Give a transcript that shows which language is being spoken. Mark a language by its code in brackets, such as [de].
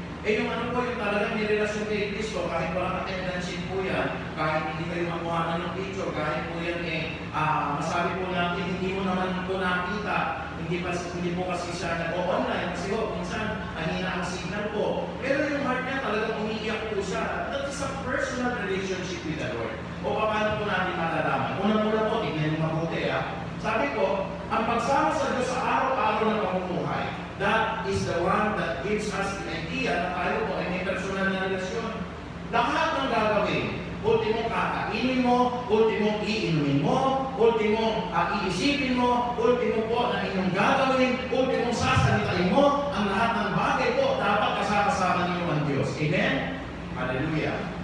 [tl] Eh yung ano po yung talagang nirelasyon kay Kristo, kahit walang attendance sheet po yan, kahit hindi kayo makuha ng picture, kahit po yan masabi po natin, hindi mo naman po nakita, hindi po kasi siya nag-online, kasi ho, minsan, mahina ang signal po. Pero yung heart niya talagang umiiyak po siya. [en] That is a personal relationship with the Lord. [tl] O paano po natin malalaman? Una-una po, tignan mo mabuti ha. Sabi ko, ang pagsama sa Diyos sa araw-araw na pamumuhay, [en] that is the one that gives us the idea [tl] na tayo po ay may personal na relasyon. Lahat ng gagawin, ultimong kakainin mo, ultimong iinumin mo, ultimong iisipin mo, ultimo po na inyong gagawin, ultimong sasalitain mo, ang lahat ng bagay po dapat kasama ninyo ang Diyos. Amen? Hallelujah.